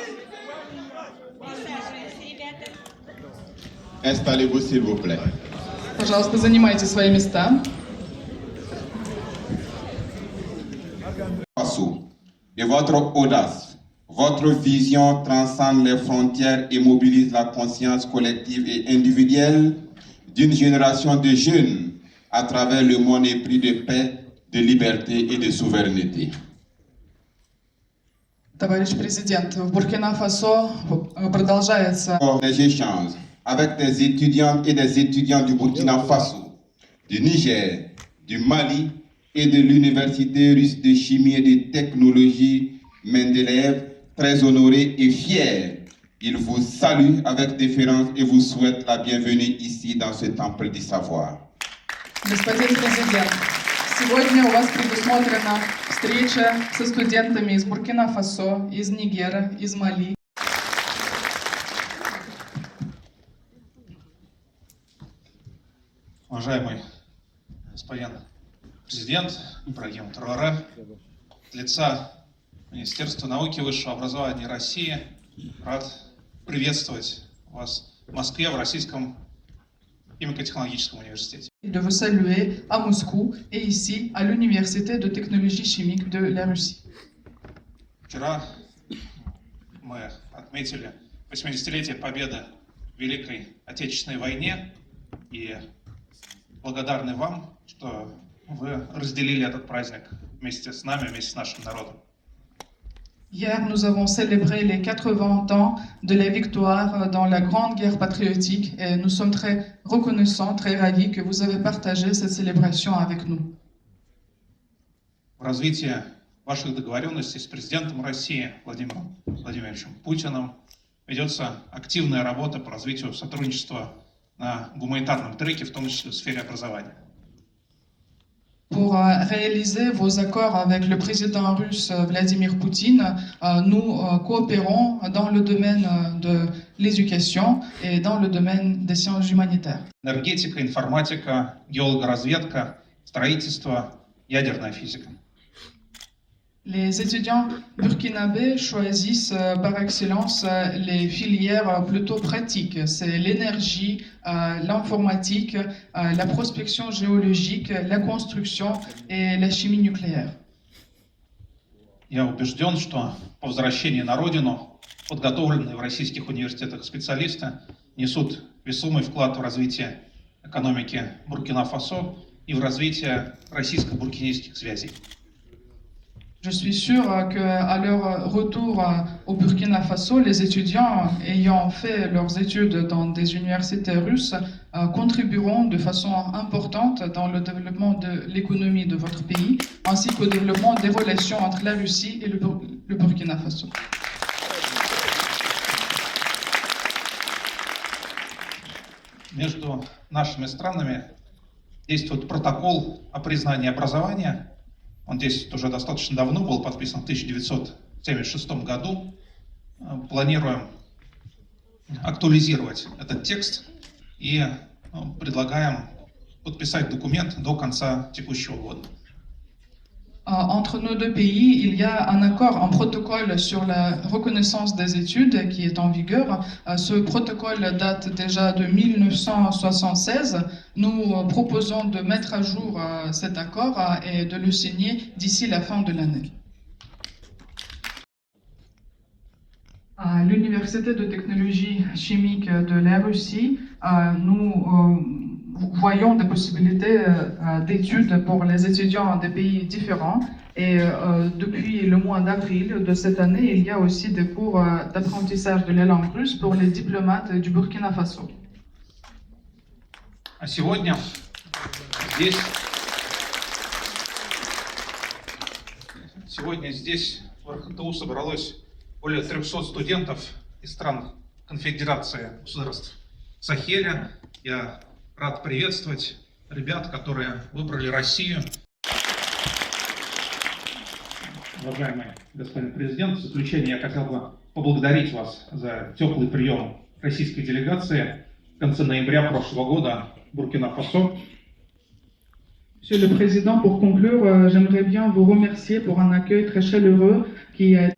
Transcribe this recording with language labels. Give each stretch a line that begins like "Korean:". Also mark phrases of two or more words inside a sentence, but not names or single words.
French: Installez-vous s'il vous plaît.
Russian: Пожалуйста, занимайте свои места.
French: Faso, et votre audace, votre vision transcende les frontières et mobilise la conscience collective et individuelle d'une génération de jeunes à travers le monde épris de paix, de liberté et de souveraineté.
Russian: Товарищ президент, в Буркина-Фасо продолжается
French: Des échanges avec des étudiantes et des étudiants du Burkina Faso, du Niger, du Mali et de l'Université russe de chimie et de technologie Mendeleev, très honorés et fiers. Ils vous saluent avec déférence et vous souhaitent la bienvenue ici dans ce temple du savoir.
Russian: Господин президент, сегодня у вас предусмотрена встреча со студентами из Буркина-Фасо, из Нигера, из Мали. Уважаемый господин президент Ибрагим Траоре, от лица Министерства науки и высшего образования России рад приветствовать вас в Москве, в Российском химико-технологическом университете.
French: De vous saluer à Moscou et ici à l'Université de technologie chimique de la Russie.
Russian: Вчера мы отметили 80-летие победы в Великой Отечественной войне и благодарны вам, что вы разделили этот праздник вместе с нами, вместе с нашим народом.
French: Hier, nous avons célébré les 80 ans de la victoire dans la Grande Guerre patriotique et nous sommes très reconnaissants, très ravis que vous avez partagé cette célébration avec nous.
Russian: В развитии ваших договоренностей с президентом России Владимиром Владимировичем Путиным ведется активная работа по развитию сотрудничества на гуманитарном треке, в том числе в сфере образования.
French: Pour réaliser vos accords avec le président russe Vladimir Poutine, nous coopérons dans le domaine de l'éducation et dans le domaine des sciences humanitaires.
Russian: Энергетика, информатика, геологоразведка, строительство, ядерная физика.
French: Les étudiants burkinabés choisissent par excellence les filières plutôt pratiques. C'est l'énergie, l'informatique, la prospection géologique, la construction et la chimie nucléaire.
Russian: Я убежден, что по возвращении на родину подготовленные в российских университетах специалисты несут весомый вклад в развитие экономики Буркина-Фасо и в развитие российско-буркинийских связей.
French: Je suis sûr qu'à leur retour au Burkina Faso, les étudiants ayant fait leurs études dans des universités russes contribueront de façon importante dans le développement de l'économie de votre pays, ainsi qu'au développement des relations entre la Russie et le Burkina Faso.
Russian: Между нашими странами действует протокол о признании образования. Он действует уже достаточно давно, был подписан в 1976 году. Планируем актуализировать этот текст и предлагаем подписать документ до конца текущего года.
French: Entre nos deux pays, il y a un accord, un protocole sur la reconnaissance des études qui est en vigueur. Ce protocole date déjà de 1976. Nous proposons de mettre à jour cet accord et de le signer d'ici la fin de l'année. À l'Université de technologie chimique de la Russie, nous voyons des possibilités d'études pour les étudiants des pays différents. Et depuis le mois d'avril de cette année, il y a aussi des cours d'apprentissage de la langue russe pour les diplomates du Burkina Faso.
Russian: А сегодня здесь в РХТУ собралось более 300 студентов из стран Конфедерации государств Сахеля. Я рад приветствовать ребят, которые выбрали Россию. Уважаемый господин президент, в заключение я хотел бы поблагодарить вас за теплый прием российской делегации в конце ноября прошлого года в Буркина-Фасо.
French: Monsieur le Président, pour conclure, j'aimerais bien vous remercier pour un accueil très chaleureux qui est...